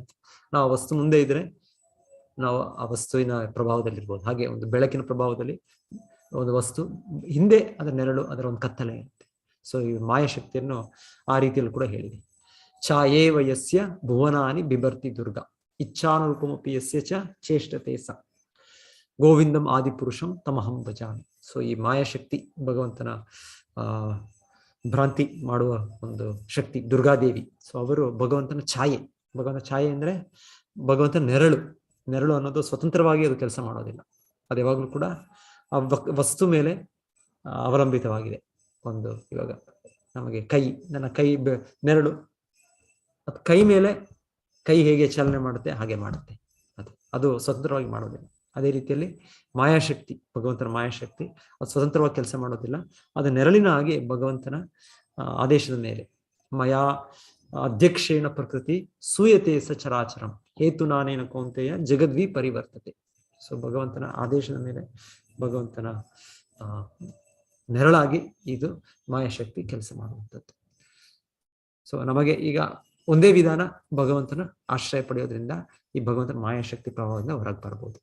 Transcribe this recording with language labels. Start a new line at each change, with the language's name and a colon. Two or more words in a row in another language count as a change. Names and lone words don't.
Kannada: ನಾವು ಆ ವಸ್ತು ಮುಂದೆ ಇದ್ರೆ ನಾವು ಆ ವಸ್ತುವಿನ ಪ್ರಭಾವದಲ್ಲಿರ್ಬೋದು. ಹಾಗೆ ಒಂದು ಬೆಳಕಿನ ಪ್ರಭಾವದಲ್ಲಿ ಒಂದು ವಸ್ತು ಹಿಂದೆ ಅದರ ನೆರಳು, ಅದರ ಒಂದು ಕತ್ತಲೆ ಇರುತ್ತೆ. ಸೊ ಈ ಮಾಯಾಶಕ್ತಿಯನ್ನು ಆ ರೀತಿಯಲ್ಲಿ ಕೂಡ ಹೇಳಿದೆ.
Sanskrit: ಛಾಯೇ ವಯಸ್ಯ ಭುವನಾನಿ ಬಿಭರ್ತಿ ದುರ್ಗಾ ಇಚ್ಛಾನುರೂಪಮಪಿ ಯಸ್ಯ ಚ ಚೇಷ್ಟತೆ ಸ ಗೋವಿಂದಂ ಆದಿಪುರುಷಂ ತಮಹಂ ಭಜಾಮಿ.
Kannada: ಸೊ ಈ ಮಾಯಾಶಕ್ತಿ ಭಗವಂತನ ಭ್ರಾಂತಿ ಮಾಡುವ ಒಂದು ಶಕ್ತಿ ದುರ್ಗಾದೇವಿ. ಸೊ ಅವರು ಭಗವಂತನ ಛಾಯೆ. ಭಗವಂತನ ಛಾಯೆ ಅಂದ್ರೆ ಭಗವಂತನ ನೆರಳು. ನೆರಳು ಅನ್ನೋದು ಸ್ವತಂತ್ರವಾಗಿ ಅದು ಕೆಲಸ ಮಾಡೋದಿಲ್ಲ, ಅದು ಯಾವಾಗಲೂ ಕೂಡ ಆ ವಸ್ತು ಮೇಲೆ ಅವಲಂಬಿತವಾಗಿದೆ. ಒಂದು ಇವಾಗ ನಮಗೆ ಕೈ, ನನ್ನ ಕೈ ನೆರಳು, ಅದು ಕೈ ಮೇಲೆ ಕೈ ಹೇಗೆ ಚಾಲನೆ ಮಾಡುತ್ತೆ ಹಾಗೆ ಮಾಡುತ್ತೆ, ಅದು ಸ್ವತಂತ್ರವಾಗಿ ಮಾಡೋದಿಲ್ಲ. ಅದೇ ರೀತಿಯಲ್ಲಿ ಮಾಯಾಶಕ್ತಿ, ಭಗವಂತನ ಮಾಯಾಶಕ್ತಿ ಅದು ಸ್ವತಂತ್ರವಾಗಿ ಕೆಲಸ ಮಾಡೋದಿಲ್ಲ, ಅದು ನೆರಳಿನ ಹಾಗೆ ಭಗವಂತನ ಆದೇಶದ ಮೇಲೆ.
Sanskrit: ಮಯಾ ಅಧ್ಯಕ್ಷೇಣ ಪ್ರಕೃತಿ ಸೂಯತೆ ಸ ಚರಾಚರಂ ಹೇತು ನಾನೇನ ಕೌಂತೆಯ ಜಗದ್ವಿ ಪರಿವರ್ತತೆ.
Kannada: ಸೊ ಭಗವಂತನ ಆದೇಶದ ಮೇಲೆ, ಭಗವಂತನ ನೆರಳಾಗಿ ಇದು ಮಾಯಾಶಕ್ತಿ ಕೆಲಸ ಮಾಡುವಂಥದ್ದು. ಸೊ ನಮಗೆ ಈಗ ಒಂದೇ ವಿಧಾನ, ಭಗವಂತನ ಆಶ್ರಯ ಪಡೆಯೋದ್ರಿಂದ ಈ ಭಗವಂತನ ಮಾಯಾಶಕ್ತಿ ಪ್ರಭಾವದಿಂದ ಹೊರಗೆ ಬರ್ಬೋದು.